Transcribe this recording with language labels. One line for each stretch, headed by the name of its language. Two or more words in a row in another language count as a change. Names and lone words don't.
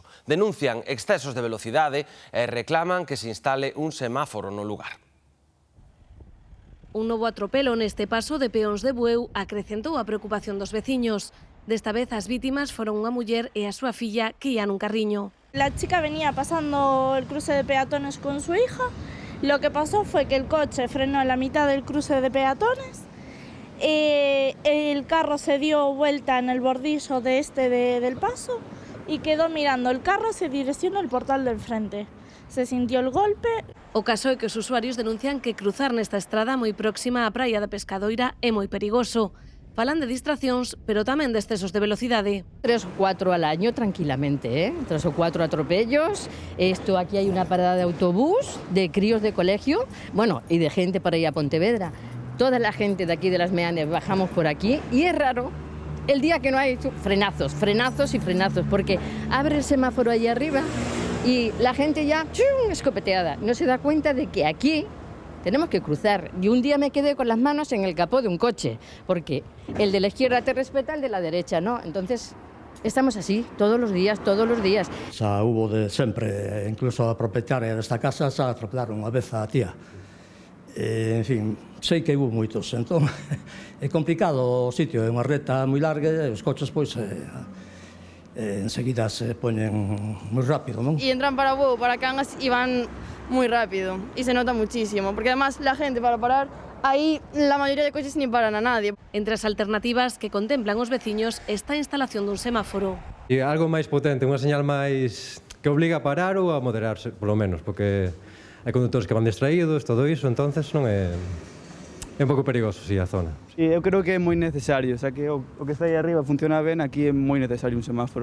Galician: Denuncian excesos de velocidade e reclaman que se instale un semáforo no lugar. Un novo atropelo neste paso de peóns de Bueu acrecentou a preocupación dos veciños. Desta vez as vítimas foron unha muller e a súa filla que ían nun carriño.
Spanish: La chica venía pasando el cruce de peatones con su hija. Lo que pasó fue que el coche frenó en la mitad del cruce de peatones, el carro se dio vuelta en el bordillo del paso y quedó mirando el carro hacia dirección al portal del frente. Se sintió el golpe.
Galician: O caso é que os usuarios denuncian que cruzar nesta estrada moi próxima á praia da Pescadoira é moi perigoso. Falan de distraccións, pero tamén de excesos de velocidade.
Spanish: 3 o 4 al año tranquilamente, 3 o 4 atropellos. Aquí hay una parada de autobús, de críos de colegio, bueno, y de gente para ir a Pontevedra. Toda la gente de aquí de las Meanes bajamos por aquí y es raro el día que no hay frenazos, porque abre el semáforo ahí arriba y la gente ya escopeteada. No se da cuenta de que aquí tenemos que cruzar. Y un día me quedé con las manos en el capó de un coche, porque el de la izquierda te respeta, el de la derecha no. Entonces, estamos así, todos los días.
Galician: Xa hubo de sempre, incluso a propietaria desta casa xa atropelaron unha vez a tía. En fin, sei que hubo moitos, entón é complicado o sitio, é unha reta moi larga e os coches pois enseguida se poñen moi rápido, non?
Spanish: Y entran para Bueu, para Cangas y van muy rápido y se nota muchísimo, porque además la gente para parar, ahí la mayoría de coches ni paran a nadie.
Galician: Entre as alternativas que contemplan os veciños está a instalación dun semáforo. E algo máis potente, unha señal máis que obliga a parar ou a moderarse, polo menos, porque hai conductores que van distraídos, todo iso, entonces non é un pouco perigoso, a zona. Sí, eu creo que é moi necesario, xa que o que está aí arriba funciona ben, aquí é moi necesario un semáforo.